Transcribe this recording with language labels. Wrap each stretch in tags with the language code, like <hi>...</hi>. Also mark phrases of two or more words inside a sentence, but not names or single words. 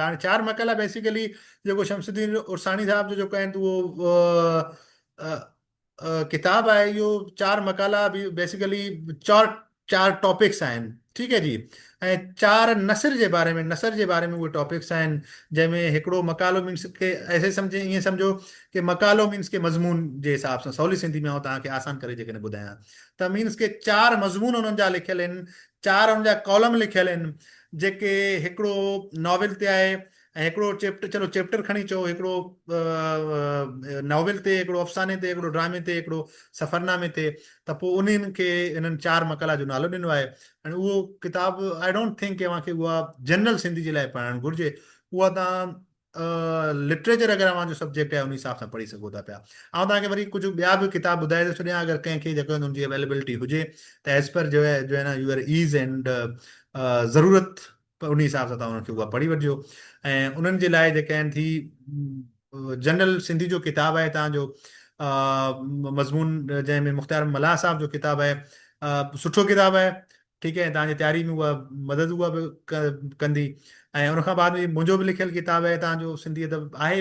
<sd>हाणे चार मकला बेसिकली जेको शमसुद्दीन उरसानी साहब जो जेको आहिनि त उहो किताब आहे। इहो चार मकाला बि बेसिकली चार चार टॉपिक्स आहिनि। ठीकु है जी। ऐं चार नसर जे बारे में उहे टॉपिक्स आहिनि जंहिंमें हिकिड़ो मकालो मीन्स के ऐसे सम्झे ईअं सम्झो कि मकालो मीन्स के मज़मून जे हिसाब सां सवली सिंधी में तव्हांखे आसान करे जेकॾहिं ॿुधायां त मीन्स के चार मज़मून हुननि जा लिखियल आहिनि, चार हुननि जा कॉलम लिखियल आहिनि जेके हिकिड़ो नॉविल ते आहे ऐं हिकिड़ो चैप्टर, चलो चैप्टर खणी चओ, हिकिड़ो नॉविल ते, हिकिड़ो अफ़साने ते, हिकिड़ो ड्रामे ते, हिकिड़ो सफ़रनामे ते। त पोइ उन्हनि खे इन्हनि चार मकाला जो नालो ॾिनो आहे। ऐं उहो किताब</sd> <en>I don't think</en> <sd>कि तव्हांखे उहा जनरल सिंधी जे लाइ पढ़णु घुरिजे। उहा तव्हां लिटरेचर अगरि तव्हांजो सब्जेक्ट आहे उन हिसाब सां पढ़ी सघो था पिया। ऐं तव्हांखे वरी कुझु ॿिया बि किताब ॿुधाए थो छॾियां अगरि कंहिंखे जेको हुनजी अवेलेबिलिटी हुजे त</sd> <en>as per</en> <sd>जो है ना</sd> <en>your ease and</en> <sd>ज़रूरत उन हिसाब सां तव्हां उनखे उहा पढ़ी वठिजो। ऐं उन्हनि जे लाइ जेके आहिनि थी जनरल सिंधी जो किताबु आहे तव्हांजो मज़मून जंहिंमें मुख़्तियार मल्हार साहब जो किताबु आहे। सुठो किताबु आहे। ठीकु आहे। तव्हांजी तयारी में उहा मदद उहा बि कंदी। ऐं उनखां बाद में मुंहिंजो बि लिखियलु किताबु आहे तव्हांजो सिंधी अदब आहे।</sd>